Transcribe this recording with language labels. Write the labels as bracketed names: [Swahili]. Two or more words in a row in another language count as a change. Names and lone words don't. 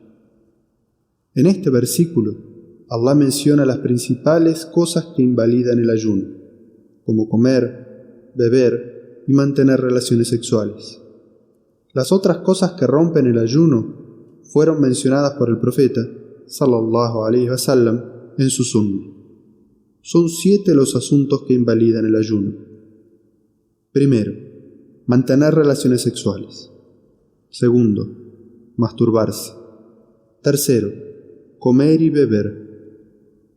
[Spanish] En este versículo, Allah menciona las principales cosas que invalidan el ayuno, como comer, beber y mantener relaciones sexuales. Las otras cosas que rompen el ayuno fueron mencionadas por el profeta [Arabic] صلى الله عليه وسلم [Spanish] en su sunna. Son 7 los asuntos que invalidan el ayuno. Primero, mantener relaciones sexuales. Segundo, masturbarse. Tercero, comer y beber.